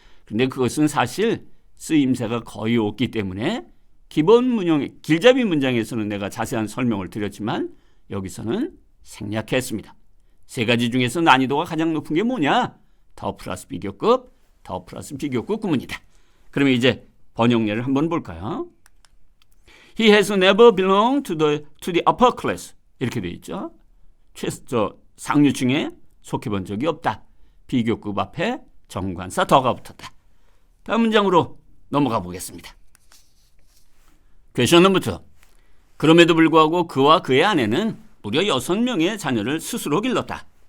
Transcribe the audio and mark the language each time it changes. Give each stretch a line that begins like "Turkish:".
Korean: 그런데 그것은 사실 쓰임새가 거의 없기 때문에 기본 문형, 길잡이 문장에서는 내가 자세한 설명을 드렸지만 여기서는 생략했습니다. 세 가지 중에서 난이도가 가장 높은 게 뭐냐? 더 플러스 비교급, 더 플러스 비교급 구문이다. 그러면 이제 번역례를 한번 볼까요?
English: He has never belonged to the upper class.
Korean: 이렇게 되어 있죠. 상류층에 속해 본 적이 없다. 비교급 앞에 정관사 더가 붙었다. 다음 문장으로 넘어가 보겠습니다. 퀘션 넘버 2. 그럼에도 불구하고 그와 그의 아내는 무려 6명의 자녀를 스스로 길렀다.